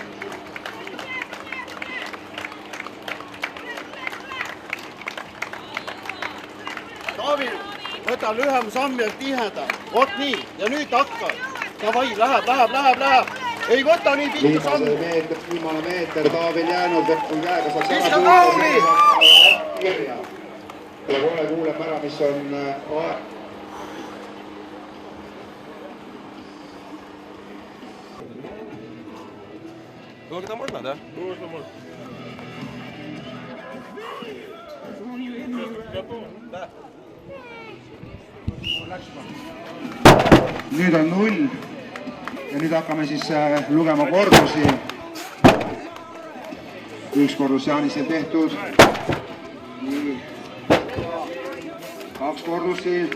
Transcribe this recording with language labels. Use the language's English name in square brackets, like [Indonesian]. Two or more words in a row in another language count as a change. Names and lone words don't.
[Estonian] Taavil, võta lühem samm ja tiheda. Vot nii, ja nüüd hakka. Davai, läheb. Ei võta nii pikka sammu. Viimane meeter, Taavil jäänud, on käega saaks Viska Taavli! kirja. Ja kohe kuuleb ära, mis on aeg. [Russian] Когда можно, да? Можно. Готово? Да. [Estonian] Nüüd on 0 ja nüüd hakkame siis lugema kordusi. Üks kordus Jaanisel tehtud. Nii. 2 kordusi.